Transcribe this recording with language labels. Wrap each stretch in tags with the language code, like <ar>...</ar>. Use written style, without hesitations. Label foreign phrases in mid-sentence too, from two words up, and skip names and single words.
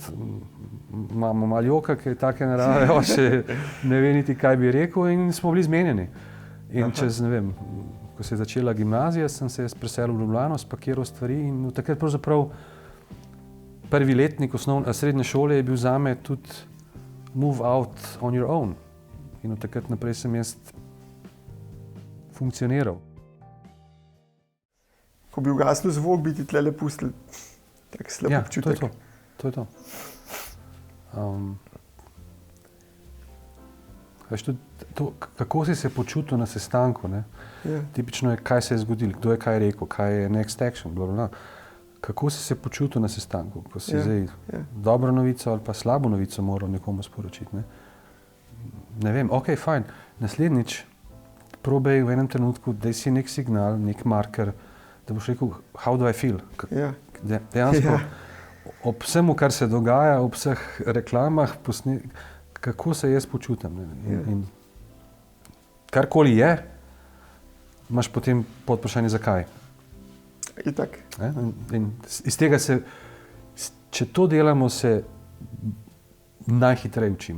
<sl>Imamo malo joka, ki je take narave, še ne ve niti, kaj bi rekel in smo bili zmenjeni. In čez, ne vem, ko se je začela gimnazija, sem se preselil v Ljubljano, spakiral stvari in takrat pravzaprav prvi letnik srednje šole je bil zame tudi</sl> <en>move out on your own.</en> <sl>In od takrat naprej sem jaz funkcioniral. Ko bi ugasnil zvok, bi ti tlele pustili tak slab občutek. To je to. Veš, to, kako si se počutil na sestanku, ne? Tipično je, kaj se je zgodilo, kdo je kaj rekel, kaj je</sl> <en>next action,</en> <sl>blablabla. Kako si se počutil na sestanku, ko si zdaj dobro novico ali pa slabo novico moral nekomu sporočiti, ne? Ne vem, fajn, naslednjič probaj v enem trenutku, daj si nek signal, nek marker, da boš rekel,</sl> <en>how do I feel?</en> <sl>Dejansko, ob vsemu, kar se dogaja, ob vseh reklamah, kako se jaz počutim. In karkoli je, imaš potem podvprašanje zakaj. Itak. In iz tega se, če to delamo, se najhitreje učimo.</sl>